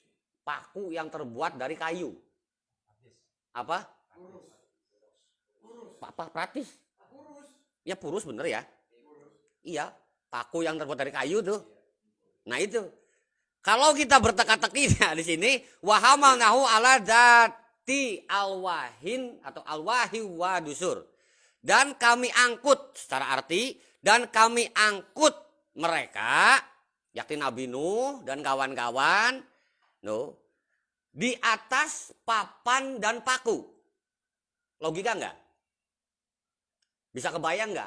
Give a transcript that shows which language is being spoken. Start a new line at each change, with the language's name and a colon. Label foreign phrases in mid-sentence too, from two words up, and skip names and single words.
Indonesian: Paku yang terbuat dari kayu. Apa? Apa? Praktis. Ya purus bener ya. Iya. Paku yang terbuat dari kayu tuh. Nah itu. Kalau kita berteka-teki di sini,
Arabic: وحملناه على ذات ألواح atau ألواح ودسر.
Indonesian: Dan kami angkut secara arti, dan kami angkut mereka, yakni Nabi Nuh dan kawan-kawan, di atas papan dan paku. Logika enggak? Bisa kebayang enggak?